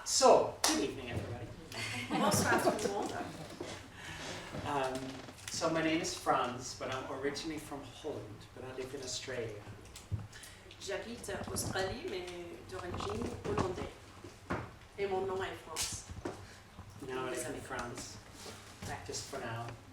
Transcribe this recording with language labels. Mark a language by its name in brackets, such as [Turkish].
[English] So, good evening, everybody. [French] Bonsoir tout le monde. [English] So my name is Frans, but I'm originally from Holland, but I live in Australia. [French] J'habite en Australie, mais d'origine hollandaise. Et mon nom est Frans. [English] Now I live in France, just for now.